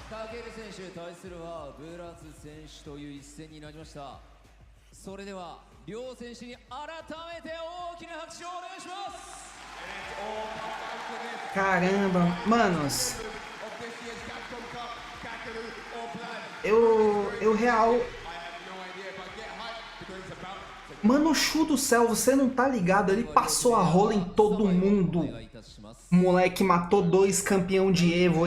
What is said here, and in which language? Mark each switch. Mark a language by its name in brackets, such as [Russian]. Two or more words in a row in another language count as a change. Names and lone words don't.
[Japanese] 健選手対するはブラズ選手という一戦になりました。それでは両選手に改めて大きな拍手をお願いします。 [Portuguese] Caramba, manos. Eu real. Mano, Chu do céu, você não tá ligado? Ele passou a rola em todo mundo. O moleque matou 2 campeão de Evo.